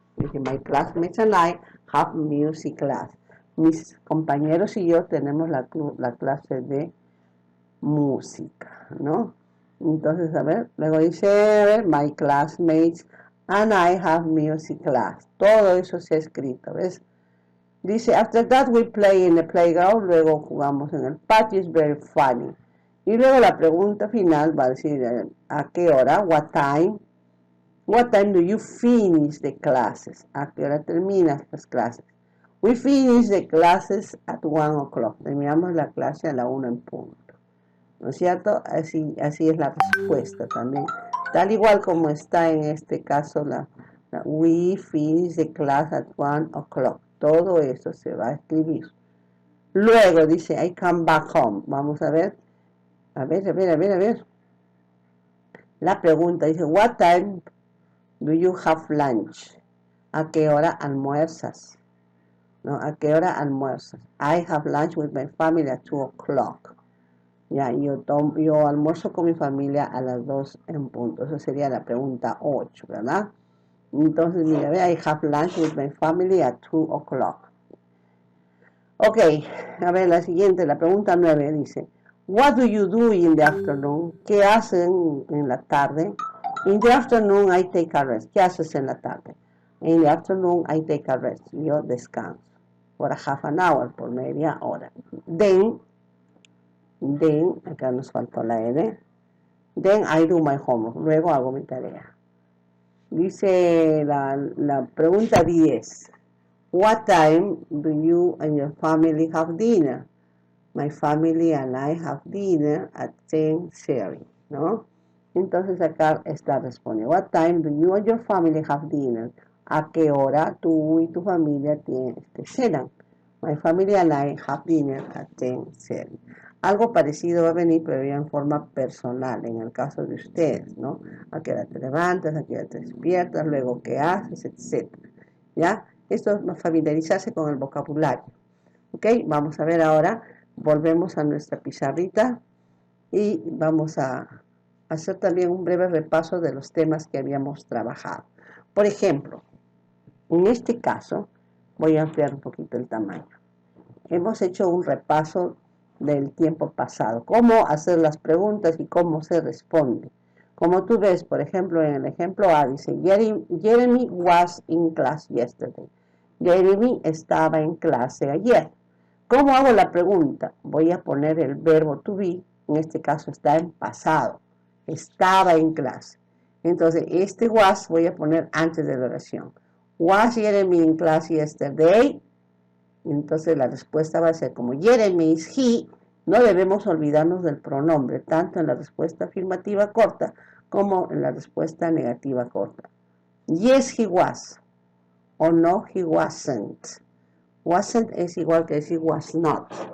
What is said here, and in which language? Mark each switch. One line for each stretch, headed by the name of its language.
Spanish: Dije,
English: my classmates and I have music class.
Spanish: Mis compañeros y yo tenemos la clase de música, ¿no? Entonces, a ver, luego dice,
English: my classmates and I have music class.
Spanish: Todo eso se ha escrito, ¿ves? Dice,
English: after that we play in the playground.
Spanish: Luego jugamos en el patio.
English: It's very funny.
Spanish: Y luego la pregunta final va a decir, ¿a qué hora?
English: What time? What time do you finish the classes?
Spanish: ¿A qué hora terminas las clases?
English: We finish the classes at 1 o'clock.
Spanish: Terminamos la clase a la 1 en punto. ¿No es cierto? Así es la respuesta también. Tal igual como está en este caso
English: we finish the class at 1 o'clock.
Spanish: Todo eso se va a escribir. Luego dice,
English: I come back home.
Spanish: Vamos a ver. A ver. La pregunta dice,
English: what time do you have lunch?
Spanish: ¿A qué hora almuerzas? ¿No? ¿A qué hora almuerzas?
English: I have lunch with my family at 2 o'clock.
Spanish: Ya, yo almuerzo con mi familia a las 2 en punto. Esa sería la pregunta 8, ¿verdad? Entonces, mira,
English: I have lunch with my family at 2 o'clock.
Spanish: Ok, a ver, la siguiente, la pregunta 9 dice,
English: what do you do in the afternoon?
Spanish: ¿Qué hacen en la tarde?
English: In the afternoon, I take a rest.
Spanish: ¿Qué haces en la tarde?
English: In the afternoon, I take a rest.
Spanish: Yo descanso.
English: For a half an hour,
Spanish: por media hora. Then, acá nos faltó la N.
English: Then I do my homework.
Spanish: Luego hago mi tarea. Dice la pregunta 10.
English: What time do you and your family have dinner? My family and I have dinner at 10:30, ¿no?
Spanish: Entonces acá está respondiendo.
English: What time do you and your family have dinner?
Spanish: ¿A qué hora tú y tu familia cenan?
English: My family and I have dinner at 10:30.
Spanish: Algo parecido va a venir, pero ya en forma personal, en el caso de ustedes, ¿no? A qué hora te levantas, a qué hora te despiertas, luego qué haces, etc. ¿Ya? Esto es familiarizarse con el vocabulario. ¿Ok? Vamos a ver ahora, volvemos a nuestra pizarrita y vamos a hacer también un breve repaso de los temas que habíamos trabajado. Por ejemplo, en este caso, voy a ampliar un poquito el tamaño. Hemos hecho un repaso del tiempo pasado, cómo hacer las preguntas y cómo se responde. Como tú ves, por ejemplo, en el ejemplo A dice,
English: Jeremy was in class yesterday.
Spanish: Jeremy estaba en clase ayer. ¿Cómo hago la pregunta? Voy a poner el verbo to be, en este caso está en pasado. Estaba en clase. Entonces, este was voy a poner antes de la oración.
English: Was Jeremy in class yesterday?
Spanish: Entonces la respuesta va a ser como Jeremy is he. No debemos olvidarnos del pronombre, tanto en la respuesta afirmativa corta como en la respuesta negativa corta.
English: Yes, he was.
Spanish: O no,
English: he wasn't.
Spanish: Wasn't es igual que decir was not.